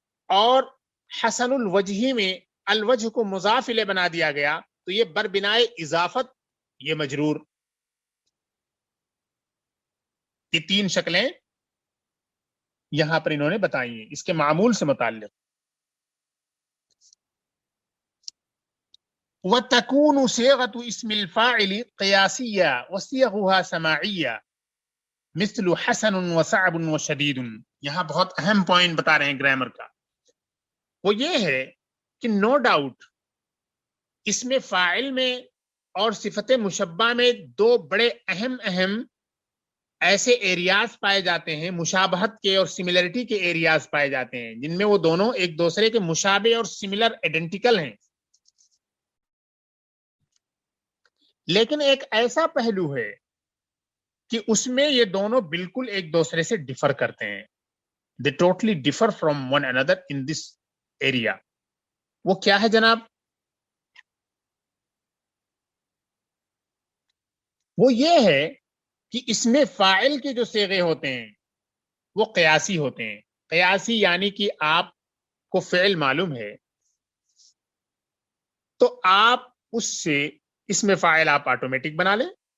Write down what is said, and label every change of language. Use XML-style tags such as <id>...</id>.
<ur>اور حسن الوجہی میں الوجہ کو مضاف الیہ بنا دیا گیا تو یہ بربنائے اضافت یہ مجرور. یہ تین شکلیں یہاں پر انہوں نے بتائی ہیں اس کے معمول سے متعلق.</ur> <ar>وَتَكُونُ صِيغَةُ اسم الفاعل قياسية وصيغها سماعية مثل حسن وصعب وشديد.</ar> <ur>یہاں بہت اہم پوائنٹ بتا رہے ہیں گرامر کا. وہ یہ ہے کہ نو ڈاؤٹ اسم فاعل میں اور صفت مشبہ میں دو بڑے اہم ایسے ایریاز پائے جاتے ہیں، مشابہت کے اور سملرٹی کے ایریاز پائے جاتے ہیں، جن میں وہ دونوں ایک دوسرے کے مشابہ اور سملر ایڈنٹیکل ہیں. لیکن ایک ایسا پہلو ہے کہ اس میں یہ دونوں بالکل ایک دوسرے سے ڈفر کرتے ہیں.</ur> <en>They totally differ from one another in this area.</en> <ur>وہ کیا ہے جناب؟ وہ یہ ہے کہ اس میں فاعل کے جو صیغے ہوتے ہیں وہ قیاسی ہوتے ہیں. قیاسی یعنی کہ آپ کو فعل معلوم ہے تو آپ اس سے اس میں فاعل آپ آٹومیٹک بنا لیں.</ur>